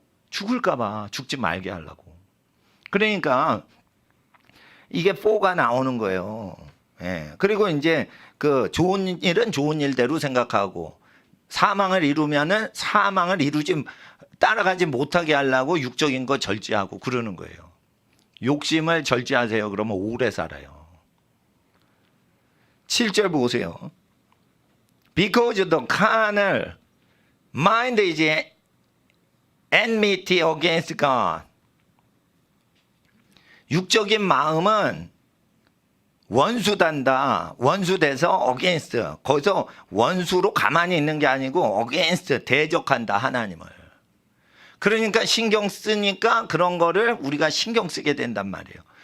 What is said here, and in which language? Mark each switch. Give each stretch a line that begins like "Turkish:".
Korean: 죽을까 봐, 죽지 말게 하려고. 그러니까 이게 4가 나오는 거예요. 그리고 이제 그 좋은 일은 좋은 일대로 생각하고, 사망을 이루면은 사망을 따라가지 못하게 하려고 육적인 거 절제하고 그러는 거예요. 욕심을 절제하세요. 그러면 오래 살아요. 7절 보세요.
English: Because the carnal mind is enmity against God.
Korean: 육적인 마음은 원수단다. 원수돼서 against. 거기서 원수로 가만히 있는 게 아니고 against, 대적한다, 하나님을. 그러니까 신경 쓰니까 그런 거를 우리가 신경 쓰게 된단 말이에요.